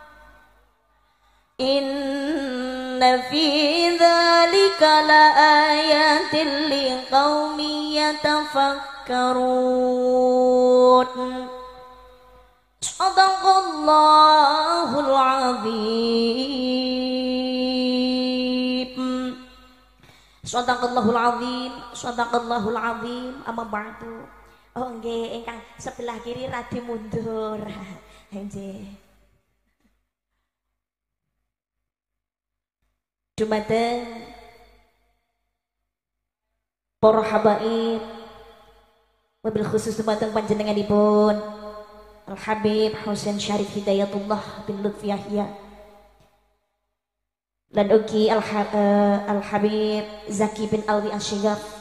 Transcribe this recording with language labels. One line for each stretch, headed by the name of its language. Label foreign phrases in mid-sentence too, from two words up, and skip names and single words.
Arabic: إن في ذلك لآيات لقوم يتفكرون. صدق الله العظيم. صدق الله العظيم صدق الله العظيم أما بعد.
Javanese: Oh nggih, ingkang sebelah kiri radi mundur. Nggih. Dumateng para habaib,
Arabic: وبالخصوص
Javanese: dumateng panjenenganipun Al Habib Husain Syarif Hidayatullah bin Lutfi Yahya lan ugi Al Habib Zaki bin Alwi Asy-Syighab,